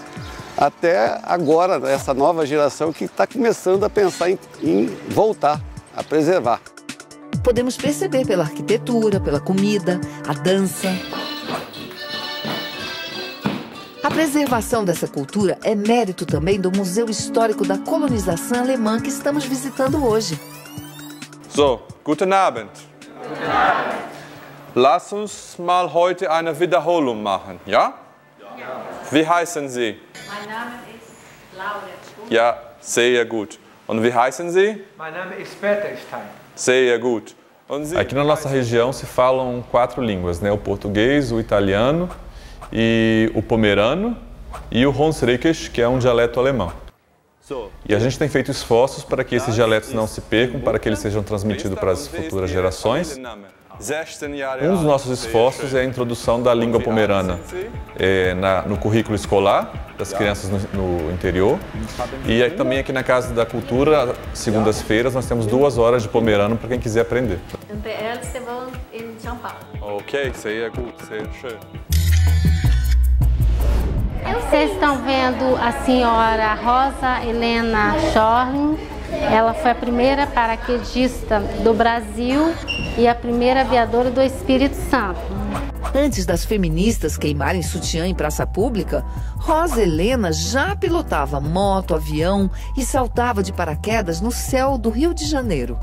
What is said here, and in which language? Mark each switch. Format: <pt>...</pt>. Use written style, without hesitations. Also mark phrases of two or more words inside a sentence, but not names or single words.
<pt>Até agora, essa nova geração que está começando a pensar em voltar, a preservar. Podemos perceber pela arquitetura, pela comida, a dança. A preservação dessa cultura é mérito também do Museu Histórico da Colonização Alemã que estamos visitando hoje.</pt> <de>So, guten Abend. Lass uns mal heute eine Wiederholung machen, ja? Wie heißen Sie? Mein Name ist Laura. Ja, sehr gut. Und wie heißen Sie? Mein Name ist Peter Stein. Sehr gut.</de> <pt>Aqui na nossa região se falam 4 línguas, né? O português, o italiano, e o pomerano e o Hunsrückisch, que é um dialeto alemão. E a gente tem feito esforços para que esses dialetos não se percam, para que eles sejam transmitidos para as futuras gerações. Um dos nossos esforços é a introdução da língua pomerana no currículo escolar das crianças no interior. E aí, também aqui na Casa da Cultura, segundas-feiras, nós temos 2 horas de pomerano para quem quiser aprender.</pt> <de>Ok, sehr gut, sehr schön.</de> <pt>Vocês estão vendo a senhora Rosa Helena Schorling. Ela foi a primeira paraquedista do Brasil e a primeira aviadora do Espírito Santo. Antes das feministas queimarem sutiã em praça pública, Rosa Helena já pilotava moto, avião e saltava de paraquedas no céu do Rio de Janeiro.</pt>